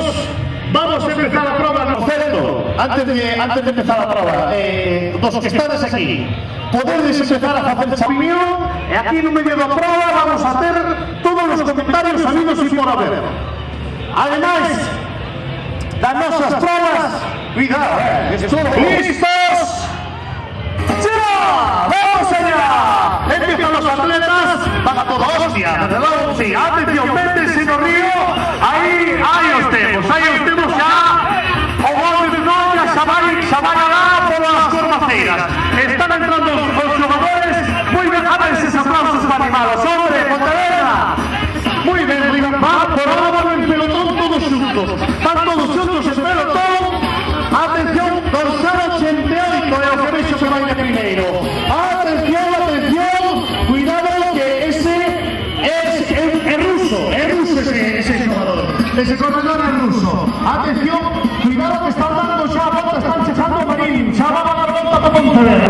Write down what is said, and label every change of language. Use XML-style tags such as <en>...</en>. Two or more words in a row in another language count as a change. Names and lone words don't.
<gl>Vamos a empezar a proba no centro. Antes de empezar a proba, dos que estades aquí, podedes empezar a facer champiñón, e aquí no medio da proba vamos a ter todos os comentarios sabidos e por haber. Ademais das nosas probas, cuidado, listos,</gl> <es>¡ya! ¡Vamos allá! Empiezan los atletas, van a toda hostia, desde luego, sí, atención,</es> <gl>métese no río, aí os temos ya, o gol de Noia xa vai alá polas cormaceiras. Están entrando os xogadores, moi ben, a ver eses aplausos para animados, hombre, Pontevedra.</gl> <es>Muy bien, va por ahora van en pelotón todos juntos, van todos juntos en pelotón.</es> <gl>Atención, dorsal 88 é o que vexo que vai de primeiro. Atención, cuidado que ese é ruso ese jugador. Ese corredor é ruso. Atención, cuidado que están dando xa a volta, están chegando a Marín, xa van a dar volta para Pontevedra.</gl>